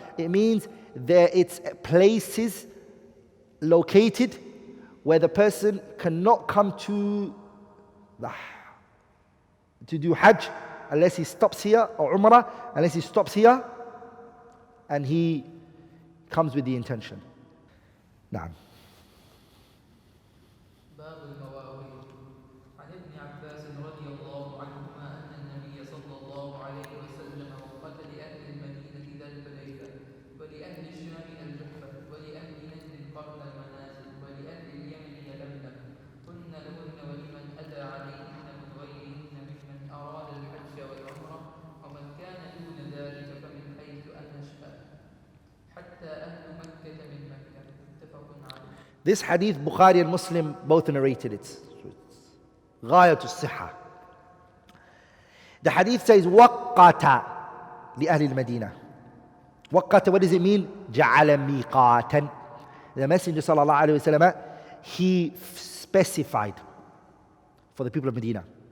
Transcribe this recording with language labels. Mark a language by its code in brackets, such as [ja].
[en] It means it's places located where the person cannot come to do Hajj unless he stops here, or Umrah, unless he stops here and he comes with the intention. [ar] نعم. باب المواقيت عن ابن عباس رضي الله عنهما أن النبي صلى الله عليه وسلم وقت لأهل المدينة ذا الحليفة ولأهل الشام الجحفة ولأهل نجد قرن المنازل ولأهل اليمن يلملم هن لهن ولمن أتى عليهن من غيرهن ممن أراد الحج والعمرة ومن كان دون ذلك فمن حيث أنشأ حتى أهل مكة من مكة متفق عليه. [en] This hadith, Bukhari and Muslim both narrated it. [ar] غاية الصحة. [en] The hadith says, [ar] وَقَّتَ لِأَهْلِ الْمَدِينَةِ. [en] وَقَّتَ, what does it mean? [ar] جَعَلَ مِيقَاتًا. [en] The Messenger sallallahu alayhi wa sallam, he specified for the people of Medina.